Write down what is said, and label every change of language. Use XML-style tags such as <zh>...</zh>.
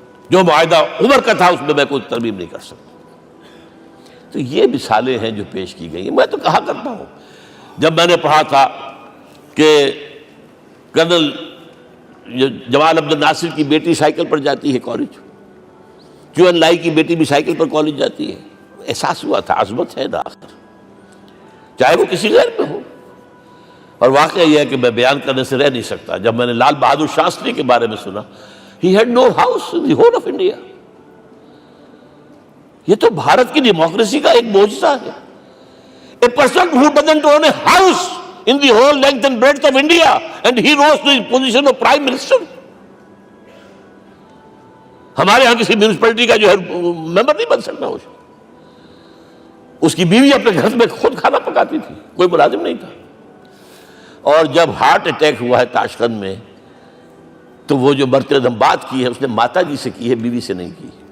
<ur>جو معاہدہ عمر کا تھا اس میں میں کوئی ترمیم نہیں کر سکتا۔ تو یہ مثالیں ہیں جو پیش کی گئی ہیں۔ میں تو کہا کرتا ہوں، جب میں نے پڑھا تھا کہ کرنل جمال عبد الناصر کی بیٹی سائیکل پر جاتی ہے کالج، کیو این لائی کی بیٹی بھی سائیکل پر کالج جاتی ہے، احساس ہوا تھا عظمت ہے نا آخر، چاہے وہ کسی غیر پہ ہو۔ اور واقعہ یہ ہے کہ میں بیان کرنے سے رہ نہیں سکتا، جب میں نے لال بہادر شاستری کے بارے میں سنا،</ur> <en>He had no house in the whole of India.</en> <ur>یہ تو بھارت کی ڈیموکریسی کا ایک معجزہ ہے.</ur> <en>A person who doesn't own a house in the whole length and breadth of India and he rose to the position of Prime Minister.</en> <ur>ہمارے ہاں کسی میونسپلٹی کا جو ہے ممبر نہیں بن سکتا. اس کی بیوی اپنے گھر میں خود کھانا پکاتی تھی, کوئی ملازم نہیں تھا. اور جب ہارٹ اٹیک ہوا ہے تاشقند میں, تو وہ جو مرتے دم بات کی ہے اس نے ماتا جی سے کی ہے, بیوی سے نہیں کی.</ur>